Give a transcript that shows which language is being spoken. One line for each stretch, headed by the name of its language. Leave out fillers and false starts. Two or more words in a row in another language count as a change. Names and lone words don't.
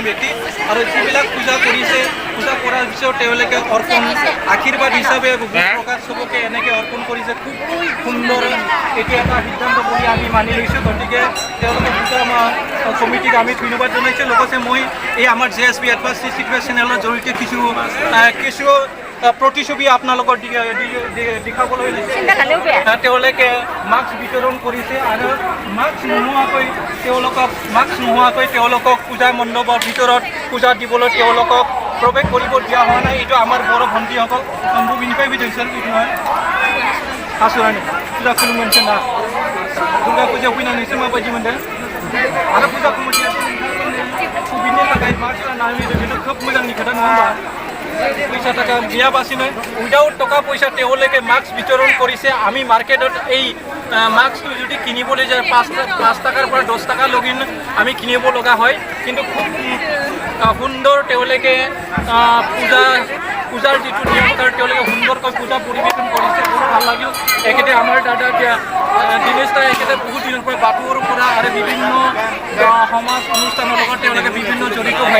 Assamese: ব্যক্তি আৰু যিবিলাক পূজা কৰিছে পূজা কৰাৰ পিছত তেওঁলোকে অৰ্পণ আশীৰ্বাদ হিচাপে প্ৰকাশ চবকে এনেকৈ অৰ্পণ কৰিছে খুব সুন্দৰ এইটো এটা সিদ্ধান্ত বুলি আমি মানি লৈছোঁ গতিকে তেওঁলোকে পূজা কমিটিক আমি ধন্যবাদ জনাইছোঁ লগতে মই এই আমাৰ JSB এডভান্স চিক্ৰেট চেনেলৰ জৰিয়তে কিছু প্ৰতিচ্ছবি আপোনালোকৰ দেখাবলৈ লৈছে তেওঁলোকে মাস্ক বিতৰণ কৰিছে আৰু মাস্ক নোহোৱাকৈ তেওঁলোকক পূজা মণ্ডপৰ ভিতৰত পূজা দিবলৈ তেওঁলোকক প্ৰৱেশ কৰিব দিয়া হোৱা নাই এইটো আমাৰ বড়ো ভণ্টিসকল সম্ভৱ বিনিফাই বিধৈছিল এইটো নহয়
Bodo: आसुरानि पूजा खुलुम मोनसे ना दुर्गा पूजा फैनानै माबायदि मोनदों आरो पूजा कमिटिया बिनि थाखाय मा खालामनानै बेनो खोब मोजांनि खोथा नङा होमबा
Assamese: পইচা টাকা দিয়াবাসিনো উইদাউট টকা পয়সা তেওঁলোকে মাস্ক বিতৰণ কৰিছে আমি মাৰ্কেটত এই মাস্কটো যদি কিনিবলৈ যায় 5 টাকাৰ পৰা 10 টাকা লগিন আমি কিনিব লগা হয় কিন্তু খুব সুন্দৰ তেওঁলোকে পূজাৰ যিটো নিয়ম তাৰ তেওঁলোকে সুন্দৰকৈ পূজা পৰিৱেশন কৰিছে বহুত ভাল লাগিল একেতে আমাৰ দাদা দিনেশ দাই একেতে বহুত দিনৰ পৰা বাপুৰ পৰা আৰু বিভিন্ন সমাজ অনুষ্ঠানৰ লগত তেওঁলোকে বিভিন্ন জড়িত হৈ